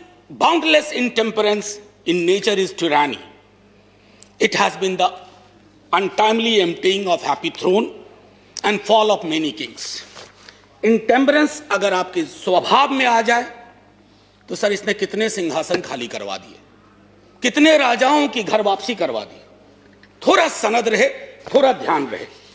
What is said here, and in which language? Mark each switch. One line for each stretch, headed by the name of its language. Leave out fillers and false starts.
English: Boundless intemperance in nature is tyranny. It has been the untimely emptying of happy throne and fall of many kings.
Hindi: Intemperance अगर आपके स्वभाव में आ जाए तो sir इसने कितने सिंहासन खाली करवा दिए, कितने राजाओं की घर वापसी करवा दी। थोड़ा सनद रहे, थोड़ा ध्यान रहे।